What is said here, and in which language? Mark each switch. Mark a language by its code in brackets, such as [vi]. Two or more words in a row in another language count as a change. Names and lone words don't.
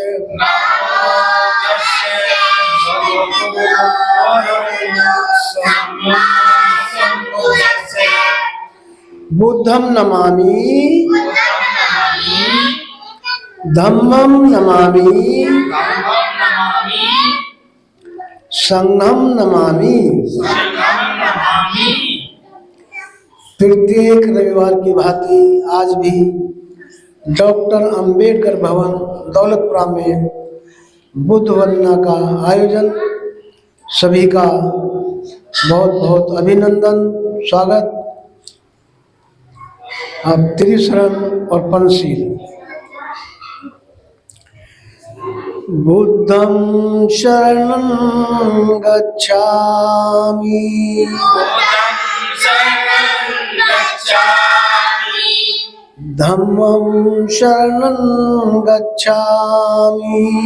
[pi] बुद्धं नमामि धम्मं नमामि संघं नमामि। [hi] प्रत्येक रविवार की भांति आज भी डॉक्टर अंबेडकर भवन दौलतपुरा में बुद्ध वंदना का आयोजन। सभी का बहुत बहुत अभिनंदन, स्वागत। आप त्रिशरण और पंचशील। [pi] बुद्धं शरणं गच्छामि धम्मं शरणं गच्छामि